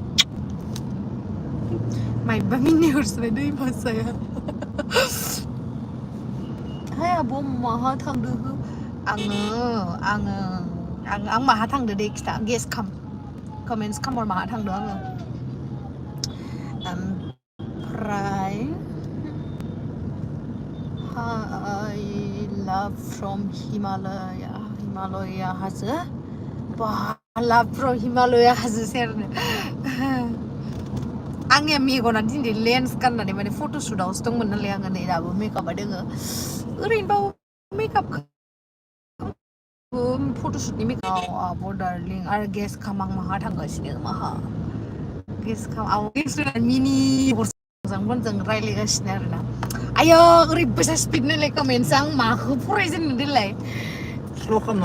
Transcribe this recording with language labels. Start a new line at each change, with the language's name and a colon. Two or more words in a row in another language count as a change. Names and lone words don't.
Bodo: माइबा मिनिहरसोबाय दै भाषाया हाय आब' माहा थांदो आं माहा थांदो दे खिथा गेस खाम कमेन्ट्स खामहर माहा थांदो आङो ओमफ्राय
English: I love from Himalaya
Bodo: हाजो बा
English: love from Himalaya
Bodo: हाजो सेरनो आंनिया मेगना दिनै लेन्स गाननानै माने फट'शुटआवसो दंमोन नालाय आङो नै दाबो मेकआपा दोङो ओरैनोबाबो मेकआप फट'शुटनि मेकआप आब' डार्लिं आरो गेस खाम आं माहा थांगासिनो माहा गेस खाम आव मिनि मोजांमोनजों रायलायगासिनो आरोना आयो ओरैबायसा स्पिड नालाय कमेन्ट्स आं माखौ फरायजेननो देलाय स्ल' खालामना